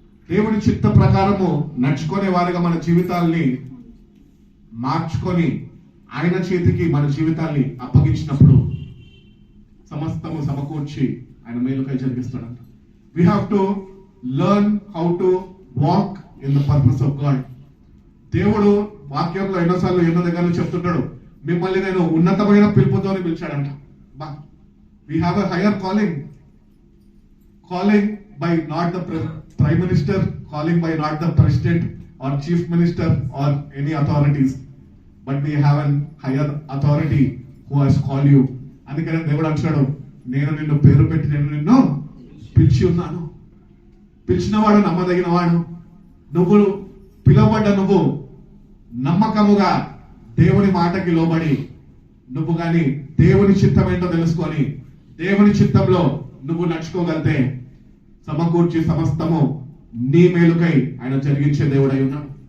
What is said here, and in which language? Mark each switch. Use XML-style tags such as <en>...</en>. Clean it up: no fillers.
<te>దేవుని చిత్త ప్రకారము నడుచుకునే వారిగా మన జీవితాల్ని మార్చుకొని ఆయన చేతికి మన జీవితాల్ని అప్పగించినప్పుడు సమస్తము సమకూర్చి ఆయన మేలుకై జరిగిస్తాడంట.</te> <en>We have to learn how to walk in the purpose of God.</en> <te>దేవుడు వాక్యంలో ఎన్నో దగ్గరలో చెప్తున్నాడు, మిమ్మల్ని నేను ఉన్నతమైన పిలుపుతోనే పిలిచాడంట.</te> <en>We have a higher calling by not the prime minister, calling by not the president or chief minister or any authorities, but we have a higher authority who has called you.</en> <te>అందుకనే దేవుడు అంటాడు, నేను నిన్ను పేరు పెట్టి నిన్ను పిలిచి ఉన్నాను. పిలిచినవాడు నమ్మదగిన వాడు. నువ్వు పిలువబడ్డ నువ్వు నమ్మకముగా దేవుని మాటకి లోబడి నువ్వు గాని దేవుని చిత్తం ఏంటో తెలుసుకొని దేవుని చిత్తంలో నువ్వు నడుచుకోగలితే సమకూర్చి సమస్తము నీ మేలుకై ఆయన జరిగించే దేవుడై ఉన్నాడు.</te>